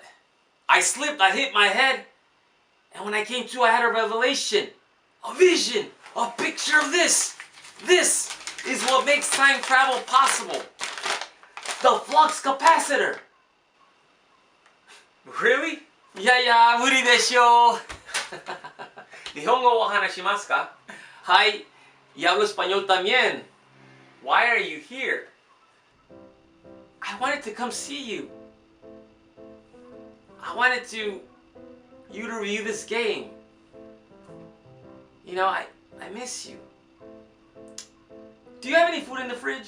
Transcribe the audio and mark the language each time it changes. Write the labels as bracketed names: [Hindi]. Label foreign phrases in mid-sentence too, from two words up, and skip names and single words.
[English] I slipped, I hit my head, and when I came to, I had a revelation, a vision, a picture of this. This is what makes time travel possible. The flux capacitor. Really? [Japanese] Yeah, 無理でしょ. 日本語は話しますか? [English] Hi, [Spanish] y hablo español también. [English] Why are you here? I wanted to come see you. I wanted you to review this game. You know, I miss you. Do you have any food in the fridge?